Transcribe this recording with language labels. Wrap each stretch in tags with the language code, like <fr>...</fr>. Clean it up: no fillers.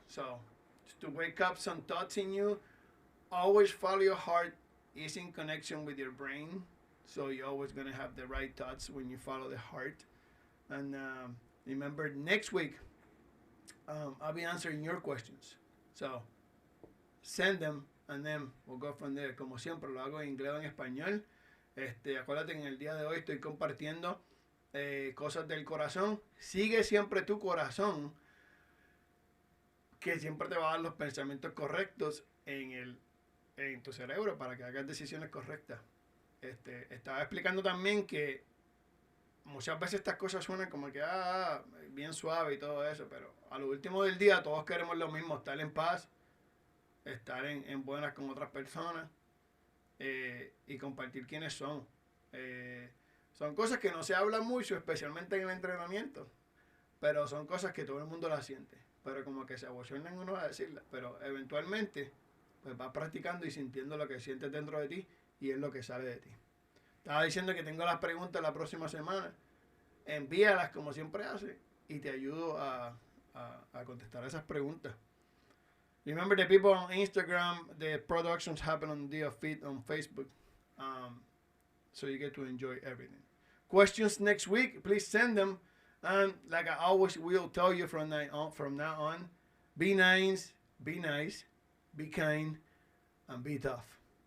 <en>So just to wake up some thoughts in you. Always follow your heart. Is in connection with your brain. So you're always going to have the right thoughts when you follow the heart. And remember, next week, I'll be answering your questions. So send them and then we'll go from there.</en> <es>Como siempre, lo hago en inglés o en español. Acuérdate que en el día de hoy estoy compartiendo cosas del corazón. Sigue siempre tu corazón, que siempre te va a dar los pensamientos correctos en tu cerebro para que hagas decisiones correctas. Estaba explicando también que muchas veces estas cosas suenan como que bien suave y todo eso, pero a lo último del día todos queremos lo mismo: estar en paz, estar en buenas con otras personas, y compartir quiénes son. Son cosas que no se hablan mucho, especialmente en el entrenamiento, pero son cosas que todo el mundo las siente, pero como que se abochornan uno a decirlas, pero eventualmente pues vas practicando y sintiendo lo que sientes dentro de ti y es lo que sale de ti. Estaba diciendo que tengo las preguntas la próxima semana. Envíalas como siempre hace y te ayudo a contestar esas preguntas.</es> <en>Remember, the people on Instagram, the productions happen on the feed on Facebook. So you get to enjoy everything. Questions next week, please send them. And like I always will tell you from now on, be nice, be kind, and be tough.</en>